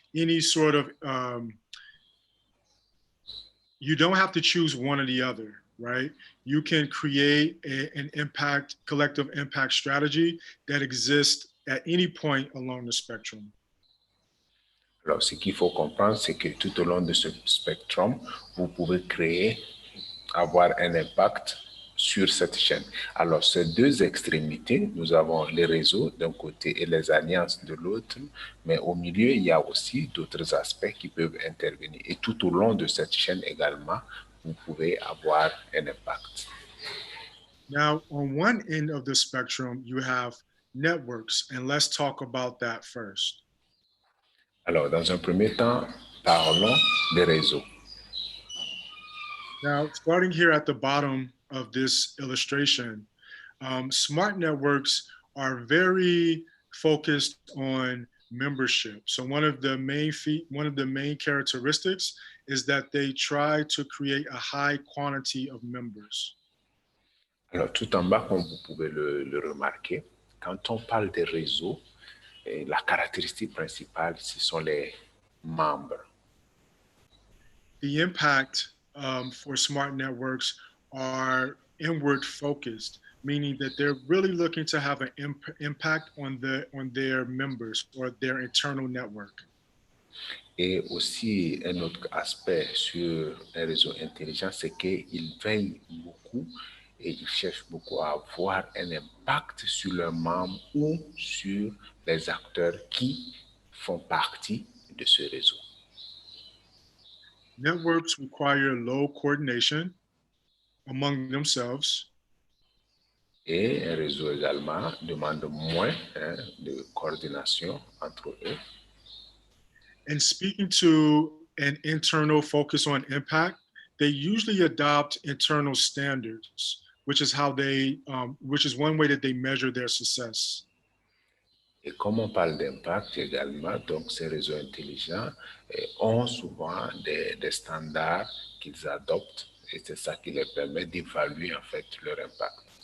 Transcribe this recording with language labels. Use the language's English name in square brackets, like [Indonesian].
[English] any sort of you don't have to choose one or the other, right? You can create an impact, collective impact strategy that exists at any point along the spectrum. [French] Alors, ce qu'il faut comprendre, c'est que tout au long de ce spectrum, vous pouvez créer, avoir un impact sur cette chaîne. Alors, ces deux extrémités, nous avons les réseaux d'un côté et les alliances de l'autre, mais au milieu, il y a aussi d'autres aspects qui peuvent intervenir. Et tout au long de cette chaîne également, vous pouvez avoir un impact. [English] Now, on one end of the spectrum, you have networks, and let's talk about that first. [French] Alors, dans un premier temps, parlons des réseaux. [English] Now, starting here at the bottom of this illustration, smart networks are very focused on membership. So one of the main characteristics is that they try to create a high quantity of members. [French] Alors, tout en bas, comme vous pouvez le remarquer, quand on parle des réseaux, la caractéristique principale, ce sont les membres. [English] The impact for smart networks are inward focused, meaning that they're really looking to have an impact on their members or their internal network. [French] Et aussi, un autre aspect sur les réseaux intelligents, c'est qu'ils veillent beaucoup et ils cherchent beaucoup à avoir un impact sur leurs membres ou sur les acteurs qui font partie de ce réseau. [English] Networks require low coordination among themselves. [French] Et un réseau également demande moins de coordination entre eux. [English] And speaking to an internal focus on impact, they usually adopt internal standards, which is which is one way that they measure their success. [French] Et comme on parle d'impact également, donc ces réseaux intelligents ont souvent des standards qu'ils adoptent et c'est ça qui leur permet d'évaluer en fait leur impact.